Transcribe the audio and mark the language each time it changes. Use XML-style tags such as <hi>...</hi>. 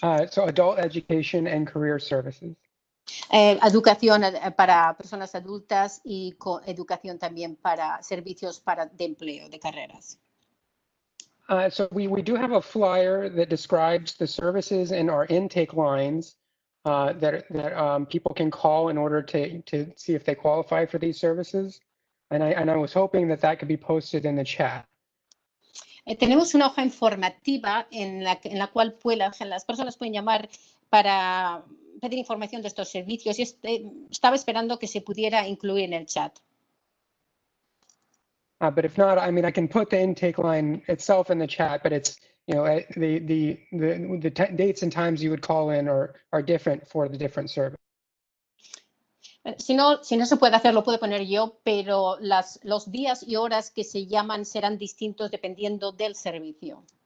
<en>So adult education and career services.</en> <es>Educación para personas adultas y educación también para servicios de empleo, de carreras.</es> <en>So we do have a flyer that describes the services and our intake lines that people can call in order to see if they qualify for these services. And I was hoping that could be posted in the chat.</en> <es>Tenemos una hoja informativa en la cual las personas pueden llamar para pedir información de estos servicios y estaba esperando que se pudiera incluir en el chat.</es> <en>But if not, I mean, I can put the intake line itself in the chat, but it's, you know, the dates and times you would call in are different for the different service.</en> <es>Si no se puede hacer, lo puedo poner yo, pero los días y horas que se llaman serán distintos dependiendo del servicio.</es>